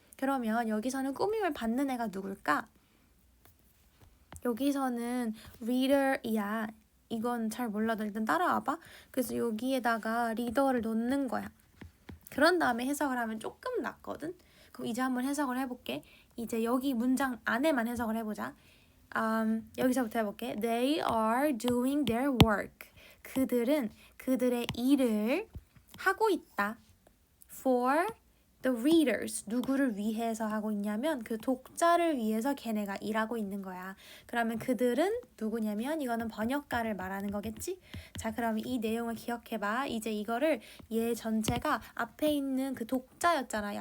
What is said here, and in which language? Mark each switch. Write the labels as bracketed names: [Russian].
[Korean] 그러면 여기서는 꾸밈을 받는 애가 누굴까? 여기서는 reader이야. 이건 잘 몰라도 일단 따라와봐. 그래서 여기에다가 리더를 넣는 거야. 그런 다음에 해석을 하면 조금 낫거든. 그럼 이제 한번 해석을 해볼게. 이제 여기 문장 안에만 해석을 해보자. 여기서부터 해볼게. [English] They are doing their work. [Korean] 그들은 그들의 일을 하고 있다. [English] For the readers, [Korean] 누구를 위해서 하고 있냐면 그 독자를 위해서 걔네가 일하고 있는 거야. 그러면 그들은 누구냐면 이거는 번역가를 말하는 거겠지? 자, 그럼 이 내용을 기억해봐. 이제 이거를 얘 전체가 앞에 있는 그 독자였잖아.